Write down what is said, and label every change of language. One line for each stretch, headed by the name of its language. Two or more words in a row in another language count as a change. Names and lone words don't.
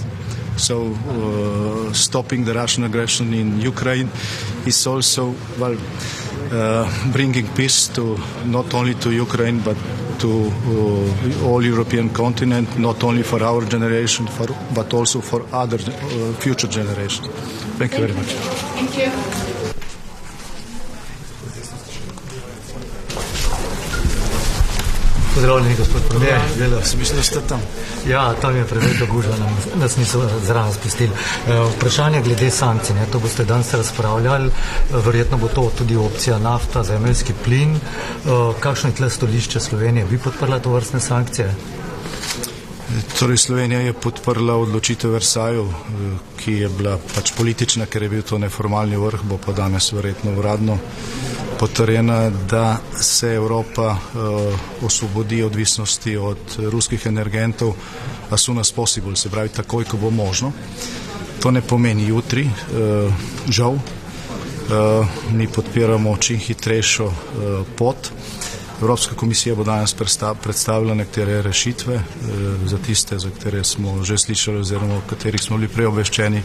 English: So stopping the Russian aggression in Ukraine is also, well, bringing peace to not only to Ukraine but to all European continent, not only for our generation but also for other future generations. Thank you very much. Thank you.
Slovenian: Pozdravljeni, gospod premijer. Mislim, da ste tam. Ja, tam je preveč gužva, nas niso zraven spustili. Vprašanje glede sankcij, to boste danes razpravljali, verjetno bo to tudi opcija nafta, zemeljski plin. Kakšno je tle stališče Slovenije? Bi podprla to vrstne sankcije? Torej, Slovenija je podprla odločitev Versajev, ki je bila pač politična, ker je bil to neformalni vrh, bo pa danes verjetno uradno potrjena, da se Evropa osvobodi odvisnosti od ruskih energentov
English: as soon as possible,
Slovenian: se pravi takoj, ko bo možno. To ne pomeni jutri, žal. Mi podpiramo čim hitrejšo pot. Evropska komisija bo danes predstavila nekatere rešitve za tiste, za katere smo že slišali oziroma o katerih smo bili prej obveščeni.